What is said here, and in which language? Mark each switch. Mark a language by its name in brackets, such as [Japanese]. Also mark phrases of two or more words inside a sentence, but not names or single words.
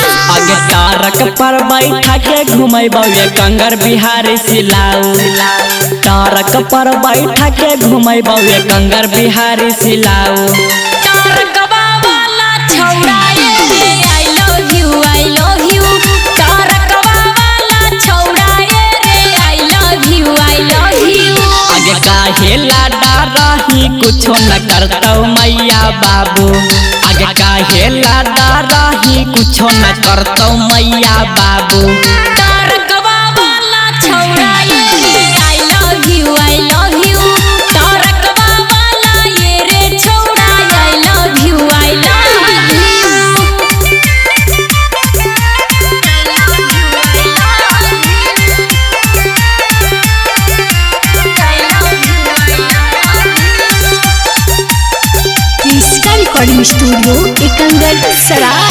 [Angika] आगे टारक पर बैठा के घुमैबौ कंगर बिहारी सिलाऊ। टारक पर बैठा के घुमैबौ कंगर बिहारी सिलाऊ। टारकवा वाला छौड़ा रे [English] I love you I love you. [Angika] टारकवा वाला छौड़ा रे [English] I love you I love you. [Angika] आगे काहे लाडा रही कुछो न करतौ मैया बाबू। आगे काहे लाडा रही कुछो न करतौ मैया बाबू। टारकवा वाला छौड़ा रे [English] I love you I love you. [Angika] टारकवा वाला ये रे छौड़ा [English] I love you I love you. [Angika] क्रिस्का रिकॉर्डिंग स्टूडियो एकंगर सराय।